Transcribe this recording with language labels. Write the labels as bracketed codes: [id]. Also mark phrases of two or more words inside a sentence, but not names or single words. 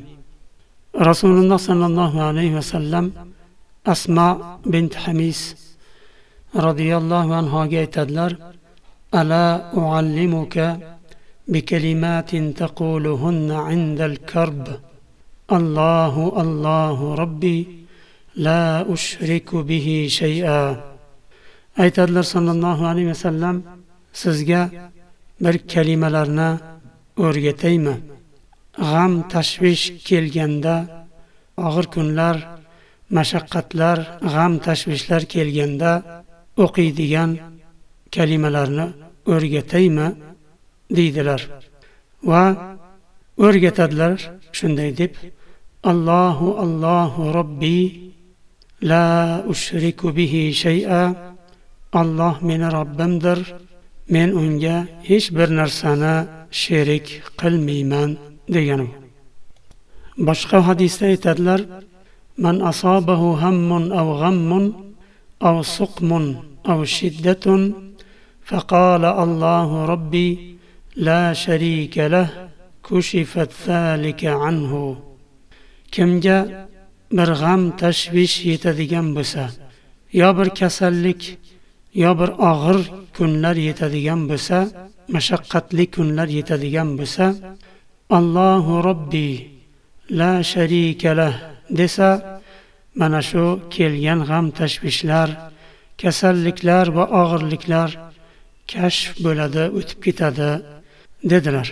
[ar] رسول الله صلى الله عليه وسلم أسماء بنت حميس رضي الله عنها aytadilar: ألا أعلمك بكلمات تقولهن عند الكرب الله الله ربي لا أشرك به شيئا. [uz] aytadilar [ar] صلى الله عليه وسلم, [uz] sizga bir kalimalarni o'rgataymi? G'am tashvish kelganda, og'ir kunlar, mashaqqatlar, g'am tashvishlar kelganda o'qiydigan kalimalarni o'rgataymi deydilar va o'rgatadilar shunday deb: [ar] الله الله ربي لا أشرك به شيئا. [uz] Alloh meni Robbimdir, men unga hech bir narsani sherik qilmayman degani. Boshqa hadisda aytadilar: [ar] من أصابه هم أو غم أو سقم أو شدة فقال الله ربي لا شريك له كشفت ذلك عنه. [uz] Kimga bir g'am tashvish yetadigan bo'lsa, yo bir kasallik, yo bir og'ir kunlar yetadigan bo'lsa, mashaqqatli kunlar yetadigan bo'lsa, [ar] الله ربي لا شريك له [uz] desa, mana shu kelgan g'am tashvishlar, kasalliklar va og'irliklar kashf bo'ladi, o'tib ketadi dedilar.